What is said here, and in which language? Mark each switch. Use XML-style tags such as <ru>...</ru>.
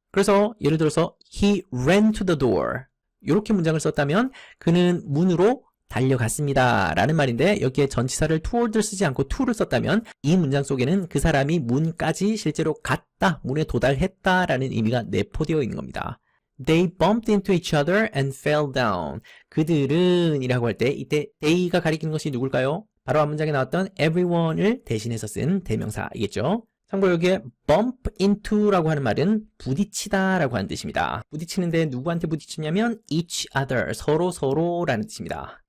<ko>그래서 예를 들어서</ko> <en>he ran to the door</en> <ko>이렇게 문장을 썼다면 그는 문으로 달려갔습니다 라는 말인데 여기에 전치사를 toward를 쓰지 않고 to를 썼다면 이 문장 속에는 그 사람이 문까지 실제로 갔다, 문에 도달했다 라는 의미가 내포되어 있는 겁니다.</ko> <en>They bumped into each other and fell down.</en> <ko>그들은 이라고 할 때 이때 they가 가리키는 것이 누굴까요? 바로 앞 문장에 나왔던 everyone을 대신해서 쓴 대명사이겠죠. 참고로 여기에</ko> <en>bump into</en> <ko>라고 하는 말은 부딪히다 라고 하는 뜻입니다. 부딪히는데 누구한테 부딪히냐면</ko> <en>each other,</en> <ko>서로라는 뜻입니다.</ko>